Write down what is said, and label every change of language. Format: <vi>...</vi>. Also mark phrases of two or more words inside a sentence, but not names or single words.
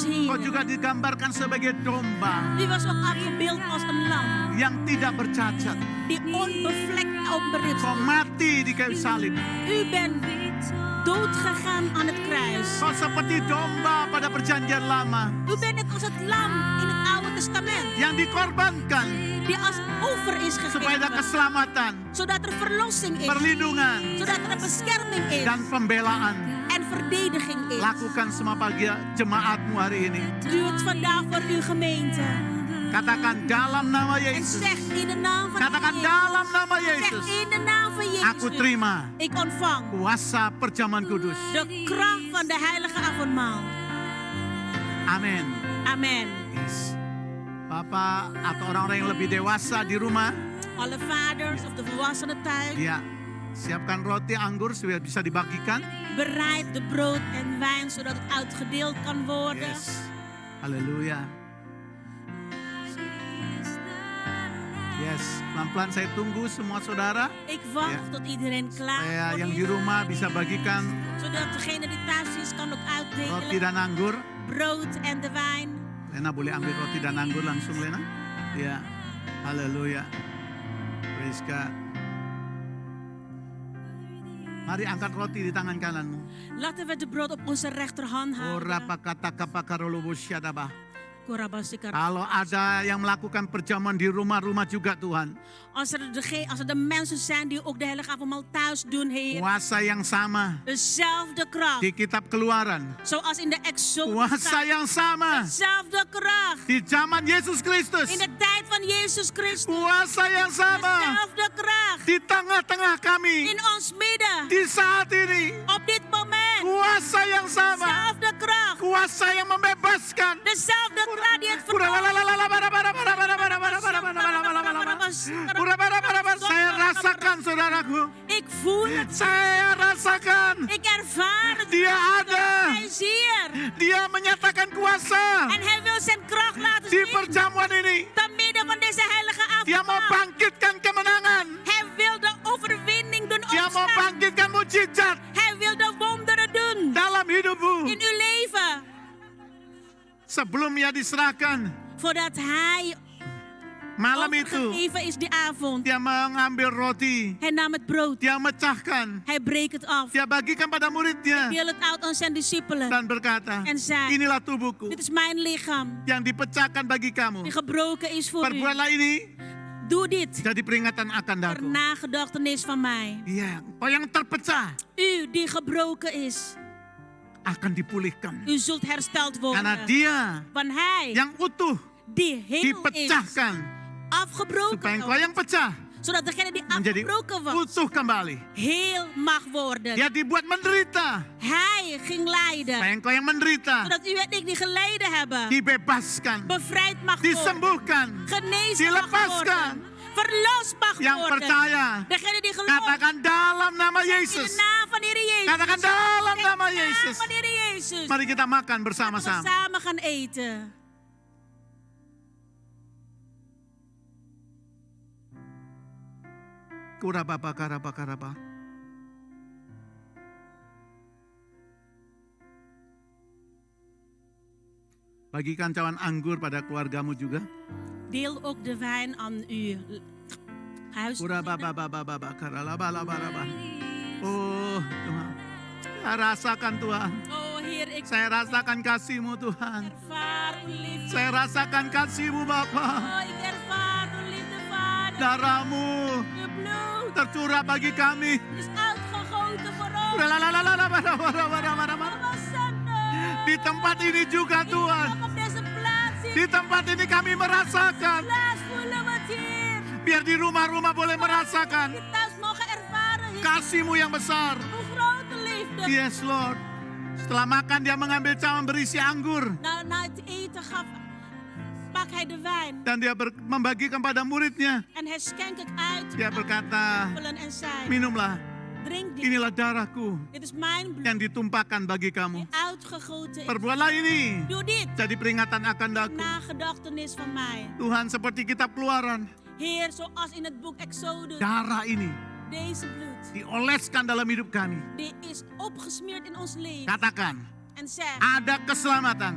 <id>Kau</id> <nl>Heer.</nl> <id>juga digambarkan sebagai domba</id> <nl>U was ook afgebeeld als een lam</nl> <id>yang tidak bercacat.</id> <nl>die onbevlekt onbeript.</nl> <id>Kau mati di kayu salib.</id> <nl>U bent dood gegaan aan het kruis.</nl> <id>Kau seperti domba pada perjanjian lama</id> <nl>U bent net als het lam in het Oude Testament</nl> <id>yang dikorbankan</id> <nl>die als offer is</nl> <id>supaya ada</id> <nl>gegeven,</nl> <id>keselamatan,</id> <nl>zodat er verlossing is,</nl> <id>perlindungan,</id> <nl>zodat er bescherming is</nl> <id>dan pembelaan.</id> <nl>en verdediging is.</nl> <id>Lakukan semua pagi jemaatmu hari ini.</id> <nl>Doe het vandaag voor uw gemeente.</nl> <id>Katakan dalam nama</id> <nl>En</nl> <id>Yesus.</id> <nl>zeg in de naam van</nl> <id>Katakan</id> <nl>Jezus.</nl> <id>dalam nama</id> <nl>Zeg</nl> <id>Yesus.</id> <nl>in de naam van Jezus.</nl> <id>Aku terima</id> <nl>Ik ontvang</nl> <id>kuasa perjamuan kudus.</id> <nl>de kracht van de heilige avondmaal.</nl> <id>Amin.</id> <nl>Amen.</nl> <id>Yes. Bapak atau orang-orang yang lebih dewasa di rumah,</id> <nl>Alle vaders of de volwassenen thuis,</nl> <id>ya, siapkan roti anggur supaya bisa dibagikan.</id> <nl>bereid de brood en wijn zodat het uitgedeeld kan worden.</nl> <id>Yes. Haleluya. Yes, pelan-pelan saya tunggu semua saudara.</id> <nl>Ik wacht Ja. tot iedereen klaar</nl> <id>Saya</id> <nl>voor</nl> <id>yang</id> <nl>is,</nl> <id>di rumah bisa bagikan</id> <nl>zodat degene die thuis is kan ook</nl> <id>roti</id> <nl>uitdelen.</nl> <id>dan anggur.</id> <nl>Brood en de wijn.</nl> <id>Lena boleh ambil roti dan anggur langsung, Lena? Ya, haleluya.</id> <en>Praise God.</en> <id>Mari angkat roti di tangan kananmu.</id> <nl>Laten we de brood op onze rechterhand Ora houden. pakata kapakarolobo syadaba. Korabasikar.</nl> <id>Kalau ada yang melakukan perjamuan di rumah-rumah juga Tuhan.</id> <nl>Als er de mensen zijn die ook de heilige avondmaal thuis doen, Heer.</nl> <id>Kuasa yang sama</id> <nl>Dezelfde kracht.</nl> <id>di kitab Keluaran.</id> <nl>Zoals in de Exodus.</nl> <id>Kuasa yang sama</id> <nl>Dezelfde kracht.</nl> <id>di zaman Yesus Kristus.</id> <nl>In de tijd van Jezus Christus.</nl> <id>Kuasa yang sama</id> <nl>Dezelfde kracht.</nl> <id>di tengah-tengah kami</id> <nl>In ons midden.</nl> <id>di saat ini.</id> <nl>Op dit moment.</nl> <id>Kuasa yang sama.</id> <nl>Dezelfde kracht.</nl> <id>Kuasa yang membebaskan.</id> <nl>Dezelfde kracht die het verkoopt.</nl> <id>Saya rasakan saudaraku.</id> <nl>Ik voel het.</nl> <id>Saya rasakan.</id> <nl>Ik ervaar het.</nl> <id>Dia ada.</id> <nl>Hij is hier.</nl> <id>Dia menyatakan kuasa</id> <nl>En hij wil zijn kracht laten</nl> <id>di</id> <nl>zien.</nl> <id>perjamuan ini.</id> <nl>Te midden van deze heilige</nl> <id>Dia mau</id> <nl>avondmaal.</nl> <id>bangkitkan kemenangan.</id> <nl>Hij wil de overwinning doen</nl> <id>Dia mau</id> <nl>ontstaan.</nl> <id>bangkitkan mujizat</id> <nl>Hij wil de wonderen doen.</nl> <id>dalam hidupmu.</id> <nl>In uw leven.</nl> <id>Sebelum ia diserahkan</id> <nl>Voordat hij</nl> <id>malam itu,</id> <nl>overgegeven is die avond.</nl> <id>dia mengambil roti.</id> <nl>Hij nam het brood.</nl> <id>Dia mecahkan.</id> <nl>Hij breekt het af.</nl> <id>Dia bagikan pada muridnya.</id> <nl>Deel het uit aan zijn discipelen.</nl> <id>Dan berkata,</id> <nl>En zei,</nl> <id>inilah tubuhku</id> <nl>dit is mijn lichaam.</nl> <id>yang dipecahkan bagi kamu.</id> <nl>Die gebroken is voor u.</nl> <id>Perbuatlah ini</id> <nl>Doe dit.</nl> <id>jadi peringatan akan</id> <nl>Ter</nl> <id>daku.</id> <nl>nagedachtenis van mij.</nl> <id>Iya, kau yang terpecah</id> <nl>U die gebroken is.</nl> <id>akan dipulihkan.</id> <nl>U zult hersteld</nl> <id>Karena</id> <nl>worden.</nl> <id>dia</id> <nl>Van hij</nl> <id>yang utuh</id> <nl>die heel is.</nl> <id>dipecahkan.</id> <nl>Afgebroken.</nl> <id>Supaya engkau yang pecah</id> <nl>Zodat degene die</nl> <id>menjadi</id> <nl>afgebroken was.</nl> <id>utuh kembali.</id> <nl>Heel mag worden.</nl> <id>Dia dibuat menderita.</id> <nl>Hij ging lijden.</nl> <id>Supaya engkau yang menderita</id> <nl>Zodat u en ik die geleden hebben.</nl> <id>dibebaskan,</id> <nl>Bevrijd mag worden.</nl> <id>disembuhkan.</id> <nl>Genezen mag</nl> <id>dilepaskan.</id> <nl>worden. Verlost mag</nl> <id>Yang</id> <nl>worden.</nl> <id>percaya,</id> <nl>Degene die gelooft.</nl> <id>katakan dalam nama</id> <nl>In de</nl> <id>Yesus.</id> <nl>naam van de Heer Jezus.</nl> <id>Katakan dalam</id> <nl>In</nl> <id>nama</id> <nl>de naam</nl> <id>Yesus.</id> <nl>van de Heer Jezus.</nl> <id>Mari kita makan</id> <nl>Laten we</nl> <id>bersama-sama.</id> <nl>samen gaan eten. Kurababa karaba karaba.</nl> <id>Bagikan cawan anggur pada keluargamu juga.</id> <nl>Deel ook de wijn aan uw huis. Kurababa karalaba laba laba.</nl> <id>Oh Tuhan. Saya rasakan Tuhan.</id> <nl>Oh Heer, ik</nl> <id>Saya rasakan kasih-Mu Tuhan.</id> <nl>ervaar uw liefde.</nl> <id>Saya rasakan kasih-Mu Bapa.</id> <nl>Oh, ik ervaar uw liefde, Vader.</nl> <id>Darah-Mu</id> <nl>Uw bloed</nl> <id>tercurah bagi kami.</id> <nl>is uitgegoten voor ons.</nl> <id>Di tempat ini juga Tuhan.</id> <nl>Ook op deze plaats,</nl> <id>Di tempat ini kami merasakan.</id> <nl>plaats voelen we het hier.</nl> <id>Biar di rumah-rumah boleh merasakan</id> <nl>Die thuis mogen ervaren, Heer,</nl> <id>kasih-Mu yang besar.</id> <nl>uw grote liefde.</nl> <en>Yes Lord.</en> <id>Setelah makan dia mengambil cawan berisi anggur.</id> <nl>Na het eten pak hij de wijn</nl> <id>Dan dia membagikan pada muridnya.</id> <nl>en hij schenkt het uit</nl> <id>Dia berkata,</id> <nl>aan en zei,</nl> <id>minumlah.</id> <nl>drink dit.</nl> <id>Inilah darahku</id> <nl>Dit is mijn bloed,</nl> <id>yang ditumpahkan bagi kamu.</id> <nl>die uitgegoten is.</nl> <id>Perbuatlah ini</id> <nl>Doe dit,</nl> <id>jadi peringatan akan daku.</id> <nl>nagedachtenis van mij.</nl> <id>Tuhan, seperti kitab Keluaran,</id> <nl>Heer, zoals in het boek Exodus,</nl> <id>darah ini</id> <nl>deze bloed,</nl> <id>dioleskan dalam hidup kami.</id> <nl>die is opgesmeerd in ons leven.</nl> <id>Katakan,</id> <nl>En zeg,</nl> <id>ada keselamatan,</id>